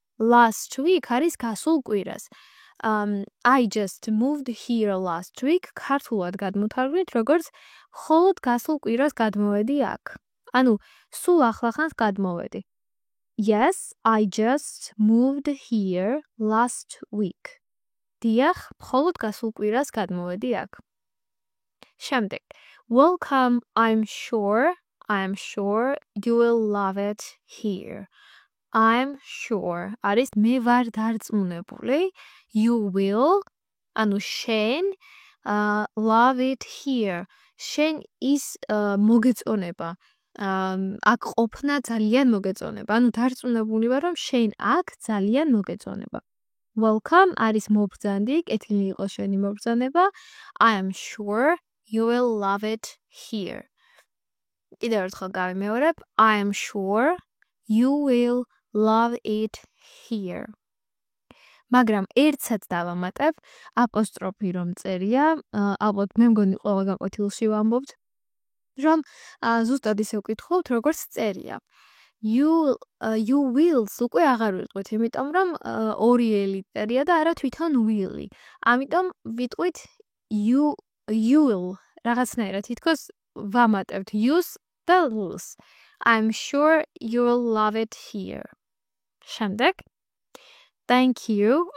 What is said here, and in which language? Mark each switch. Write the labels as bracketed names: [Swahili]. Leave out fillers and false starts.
[English] Last week [Georgian] არის გასულ კვირას. [English] I just moved here last week. [Georgian] ქართულად გადმოთარგმნით, როგორც მხოლოდ გასულ კვირას გადმოვედი აქ. ანუ სულ ახლახანს გადმოვედი. [English] Yes, I just moved here last week. [Georgian] დიახ, მხოლოდ გასულ კვირას გადმოვედი აქ. შემდეგ. [English] Welcome, I'm sure you will love it here. I'm sure [Georgian] არის მე ვარ დარწმუნებული. [English] You will, [Georgian] ანუ შენ, [English] love it here. [Georgian] შენ ის მოგეწონება. აქ ყოფნა ძალიან მოგეწონება. ანუ დარწმუნებული ვარ, რომ შენ აქ ძალიან მოგეწონება. [English] Welcome [Georgian] არის მობრძანდი, კეთილი იყოს შენი მობრძანება. [English] I am sure you will love it here. [Georgian] კიდევ ერთხელ გავიმეორებ. [English] I am sure you will love it here. [Georgian] მაგრამ ერთსაც დავამატებ, აპოსტროფი რომ წერია, ალბათ მე მგონი ყველა გაკვეთილში ვამბობთ, რომ ზუსტად ისე ვკითხავთ, როგორც წერია. [English] You will- [Georgian] ს უკვე აღარ ვიტყვით, იმიტომ რომ ორი ელი წერია და არა თვითონ will-ი. ამიტომ ვიტყვით [English] you will. [Georgian] რაღაცნაირად თითქოს ვამატებთ you-ს და will-ს. [English] I'm sure you will love it here. [Georgian] შემდეგ. [English] Thank you.